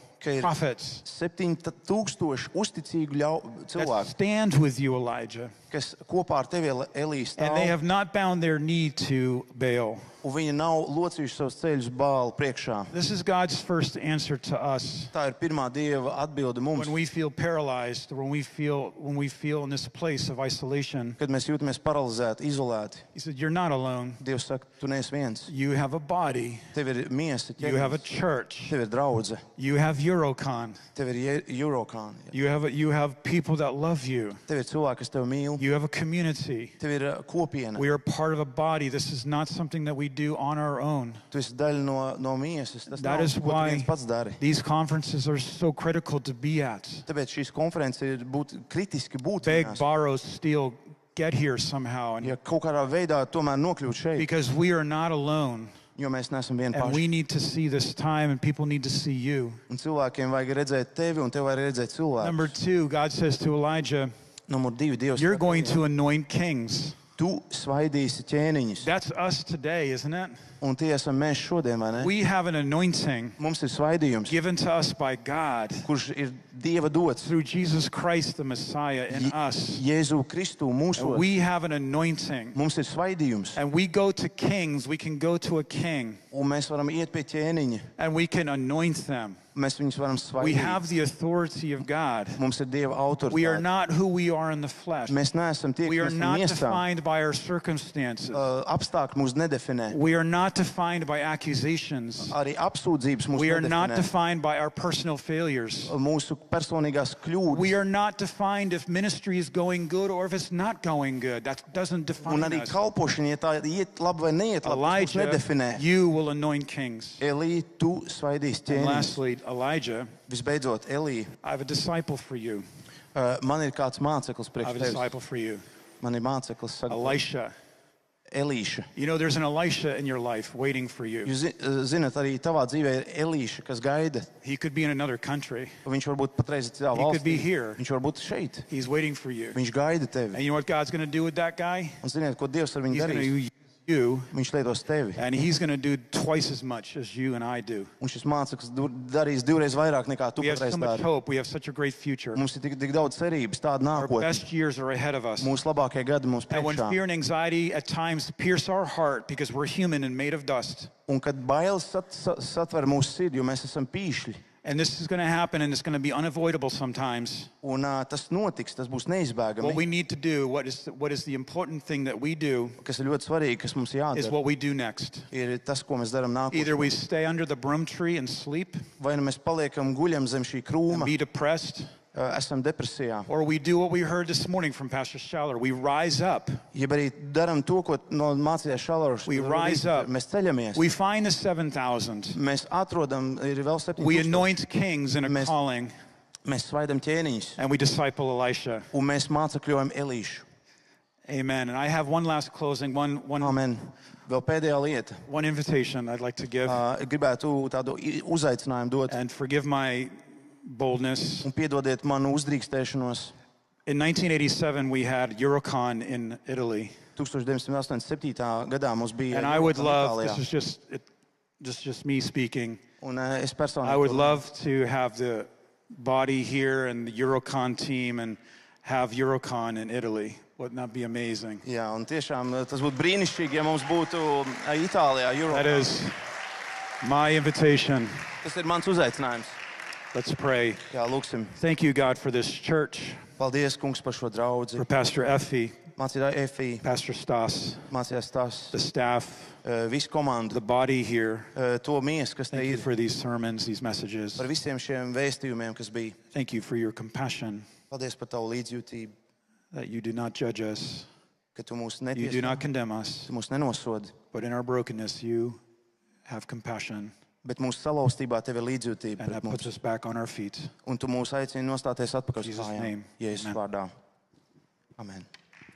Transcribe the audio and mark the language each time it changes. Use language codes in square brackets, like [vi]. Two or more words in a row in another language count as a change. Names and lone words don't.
[lv] ka ir [en] prophets, [lv] 7,000 uzticīgu [en] that [lv] cilvēku, [en] stand with you, Elijah. [lv] kas kopā ar tevi Elijas [en] And they [lv] stāv, [en] have not bound their knee to Baal. [lv] un viņi nav locījuši savus ceļus Bālu priekšā. [en] This is God's first answer to us [lv] Tā ir pirmā Dieva atbilde mums, [en] when we feel paralyzed, when we feel in this place of isolation. [lv] kad mēs jūtamies paralizēti, izolēti. [en] He said, "You're not alone. [lv] Dievs saka, tu neesi viens. [en] You have a body. [lv] Tev ir miesa, [en] You have a [lv] ķermenis, [en] church. [lv] tev ir draudze, [en] You have Eurocon. [lv] tev ir Eurocon, [en] You have people that love you. [lv] tev ir cilvēki, kas tev mīl, [en] You have a community. [lv] tev ir kopiena. [en] We are part of a body. This is not something that we do on our own. [lv] Tu esi daļa no miesas. Tas [en] That [lv] nav, [en] is [lv] ko tu [en] why [lv] viens pats dari. [en] these conferences are so critical to be at. [lv] Tāpēc šīs konferences ir kritiski būt. [en] Beg, [lv] viņās. [en] borrow, steal, get here somehow. And [lv] Ja kaut kādā veidā tomēr nokļūt šeit, [en] because we are not alone. [lv] jo mēs neesam vieni [en] And [lv] paši. [en] we need to see this time, and people need to see you. [lv] Un cilvēkiem vajag redzēt tevi, un tev vajag redzēt cilvēku. [en] Number two, God says to Elijah, [lv] Numur 2, Dievs. [en] "You're [lv] saka, [en] going to anoint kings." [lv] Tu svaidīsi ķēniņus. [en] That's us today, isn't it? [lv] Un tie esam mēs šodien, vai ne? [en] We have an anointing [lv] Mums ir svaidījums, [en] given to us by God [lv] kurš ir Dieva dots. [en] through Jesus Christ, the Messiah, in us. [lv] Jēzu Kristu [en] And [lv] mūsos. [en] we have an anointing. [lv] Mums ir svaidījums. [en] And we go to kings, we can go to a king, [lv] Un mēs varam iet pie ķēniņa. [en] and we can anoint them. [lv] Mēs viņus varam [en] We [lv] svaidīt. [en] have the authority of God. [lv] Mums ir Dieva [en] We are [lv] autoritāte. [en] not who we are in the flesh. [lv] Mēs neesam tie, [en] We are [lv] kas esam [en] not [lv] miesā. [en] defined by our circumstances. [lv] Apstākļi mūs nedefinē. [en] We are not defined by accusations. [lv] Arī apsūdzības mūs [en] We are not [lv] nedefinē. [en] defined by our personal failures. [lv] Mūsu personīgās [en] We [lv] kļūdas. [en] are not defined if ministry is going good or if it's not going good. That doesn't [lv] Un [en] define [lv] arī [en] us. [lv] kalpošana, ja tā iet labi vai neiet labi, tas mūs Elijah, nedefinē. [en] you will anoint kings. [lv] Elī, tu svaidīsi [en] And [lv] ķēniņus. [en] lastly, Elijah, [lv] Visbeidzot, Elī, [en] I have a disciple for you. [lv] man ir kāds māceklis [en] I [lv] priekš [en] have a [lv] tevis. [en] disciple for you. [lv] Man ir māceklis, saka, Elisha. Elīša. [en] You know, there's an Elisha in your life waiting for you. [lv] Jūs zināt, arī tavā dzīvē ir Elīša, kas gaida. [en] He could be in another country. [lv] Viņš varbūt patreiz ir citā [en] He could be [lv] valstī. [en] here. [lv] Viņš var būt šeit. [en] He's waiting for you. [lv] Viņš gaida [en] And [lv] tevi. [en] you know what God's going to do with that guy? [lv] Un ziniet, ko Dievs ar viņu [en] He's going to [lv] darīs? [en] use you, [lv] Viņš lietos tevi. [en] and he's going to do twice as much as you and I do. [lv] Un šis māceklis darīs divreiz vairāk nekā tu [en] We have [lv] patreiz [en] so much [lv] dari. [en] hope. We have such a great future. [lv] Mums ir tik daudz cerības, tāda [en] Our [lv] nākotne. [en] best years are ahead of us. [lv] Mūsu labākie gadi mums [en] And when [lv] priekšā. [en] fear and anxiety at times pierce our heart because we're human and made of dust, [lv] Un kad bailes satver mūsu sirdi, jo mēs esam pīšļi. [en] and this is going to happen and it's going to be unavoidable sometimes, [lv] Un tas notiks, tas būs [en] what [lv] neizbēgami. [en] we need to do, what is the important thing that we do, [lv] Kas ir ļoti svarīgi, kas mums [en] is [lv] jādara, [en] what we do next. [lv] ir tas, ko mēs darām [en] Either [lv] nākotnē. [en] we stay under the broom tree and sleep [lv] Vai nu mēs paliekam guļam zem šī [en] and [lv] krūma, [en] be depressed, [lv] esam depresijā. [en] or we do what we heard this morning from Pastor Schaller. We rise up. [lv] Jeb arī darām to, ko no mācījās Šalors. [en] We rise up. [lv] Mēs ceļamies. [en] We find the 7,000. [lv] Mēs atrodam, ir vēl 7 [en] We [lv] tūkstoši. [en] anoint kings in a [lv] Mēs- [en] calling, [lv] Mēs svaidam ķēniņus. [en] and we disciple Elisha. [lv] Un mēs mācekļojam Elīšu. Amen. [en] And I have one last closing, one [lv] Amen. Vēl pēdējā lieta. [en] invitation I'd like to give, [lv] Gribētu tādu uzaicinājumu dot. [en] and forgive my boldness. [lv] Un piedodiet manu uzdrīkstēšanos. [en] In 1987, we had Eurocon in Italy. 1987. [lv] gadā mums bija [en] And I would love, [lv] Itālijā. [en] this is just me speaking, [lv] Un es personīgi [en] I would to- love to have the body here and the Eurocon team and have Eurocon in Italy. Wouldn't that be amazing? [lv] Jā, un tiešām tas būtu brīnišķīgi, ja mums būtu Itālijā Euro. [en] That is my invitation. [lv] Tas ir mans uzaicinājums. [en] Let's pray. [lv] Jā, lūksim. [en] Thank you, God, for this church, [lv] Paldies, kungs, par šo draudzi. [en] for Pastor Effie, [lv] Mācītāja Efija, [en] Pastor Stas, [lv] mācījās tās [en] the staff, [lv] visu komandu, [en] the body here. [lv] to mies, kas te [en] Thank you [lv] ir, [en] for these sermons, these messages. [lv] par visiem šiem vēstījumiem, kas bija. [en] Thank you for your compassion, [lv] Paldies par tavu līdzjūtību, [en] that you do not judge us, [lv] ka tu mūs [en] you do [lv] netiesā, [en] not condemn us, [lv] tu mūs nenosodi, [en] but in our brokenness, you have compassion, [lv] bet mūsu salauztībā tev ir līdzjūtība [en] and [lv] pret [en] that puts [lv] mums. [en] us back on our feet. [lv] Un tu mūs aicini nostāties atpakaļ uz [en] Jesus' [lv] kājām. [en] name. [lv] Jēzus Amen. vārdā. Amen.